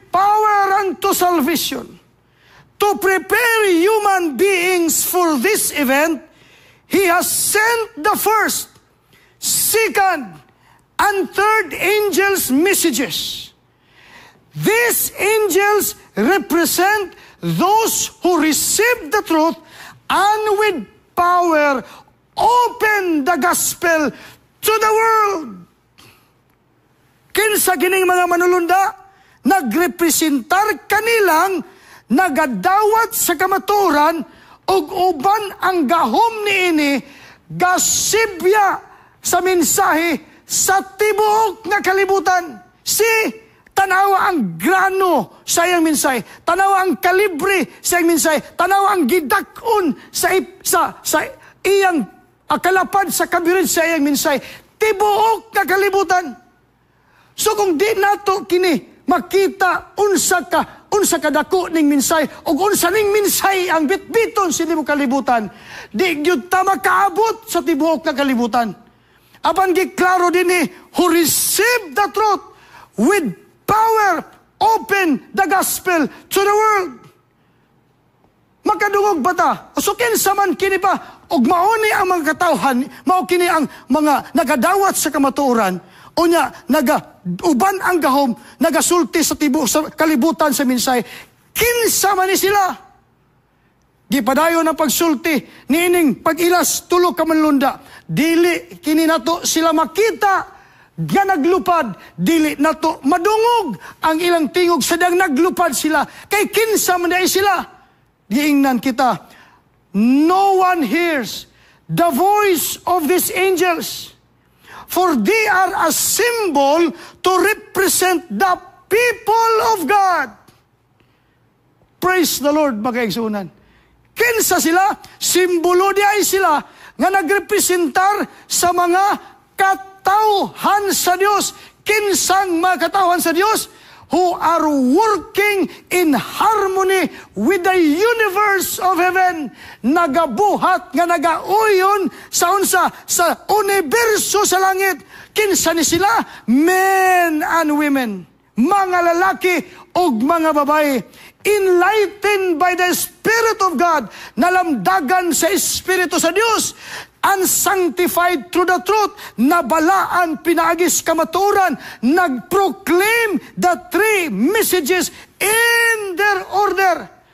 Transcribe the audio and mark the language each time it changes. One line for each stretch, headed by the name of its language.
English: power unto salvation. To prepare human beings for this event, He has sent the first, second, and third angels' messages. These angels represent those who receive the truth and with power open the gospel to the world.
Cebuano: Kinsa kining mga manulunda, nagrepresentar kanilang nagadawat sa kamaturan ug uban ang gahom niini gasibya sa mensahe sa tibuok nga kalibutan. Tanawa ang grano sa iyang mensahe, tanawa ang kalibre sa iyang mensahe, tanawa ang gidakon sa iyang akalapad sa kabirid sa iyang mensahe, tibuok nga kalibutan. So kung di nato kini makita unsa ka dako ning mensahe ug unsa ning mensahe ang bitbiton sa tibuok kalibutan, di gyud ta makaabot sa tibuok nga kalibutan. Apan giklaro dinhi,
English: who receive the truth with power open the gospel to the world.
Cebuano: Makadungog ba ta? So kinsa man kini pa ug mauni ang mga katawhan, mao kini ang mga nagadawat sa kamatuoran, unya uban ang gahom, nagasulti sa tibuok sa kalibutan sa mensahe. Kinsa man ni sila? Gipadayon ang pagsulti niining pag-ilas tulo ka manlunda. Dili kini nato sila makita nga naglupad, dili nato madungog ang ilang tingog sadang naglupad sila. Kay kinsa man dai sila? Giingnan kita,
English: no one hears the voice of these angels, for they are a symbol to represent the people of God. Praise the Lord,
Cebuano: mga kaigsunan. Kinsa sila? Simbolo di ay sila nga nagrepresentar sa mga katawhan sa Dios. Kinsang mga katawhan sa Dios?
English: Who are working in harmony with the universe of heaven.
Cebuano: Nagabuhat nga nagauyon sa unsa sa universo sa langit. Kinsa ni sila?
English: Men and women.
Cebuano: Mga lalaki o mga babae.
English: Enlightened by the Spirit of God,
Cebuano: nalamdagan sa Espiritu sa Diyos,
English: and sanctified through the truth,
Cebuano: nabalaan pinaagis kamaturan,
English: nagproclaim the three messages in their order.